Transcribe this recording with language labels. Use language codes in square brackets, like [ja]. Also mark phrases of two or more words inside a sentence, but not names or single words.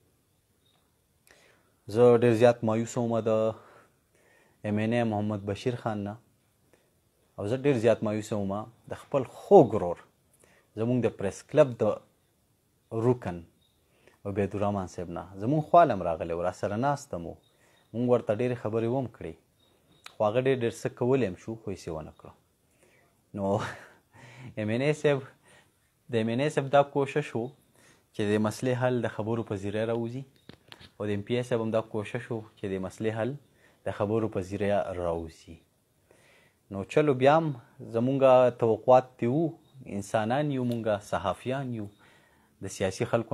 [ps] زه ډېر زیات مایوس وم د ایم این ای محمد بشیر خان نه او زه ډېر زیات مایوس وم د خپل خوږ ورور زموږ د پریس کلب د رکن عبیدالرحمن صاحب نه زموږ خواله هم راغلی و راسره ناسته مو مونږ ورته ډېرې خبرې وم کړې خو هغه ډېر څه کولی هم شو خو یې څه ونه کړه نو ایم این ای صاحب د ایم این ای صاحب دا کوشش و چې د مسلې حل د خبرو په ذریعه راوځي او د ایم پی ای صاحب هم دا کوشش و چې د مسلې حل د خبرو په ذریعه راوځي نو چلو بیا هم زمونږ توقعات دي وو انسانان یو مونږ صحافیان یو د سیاسي خلکو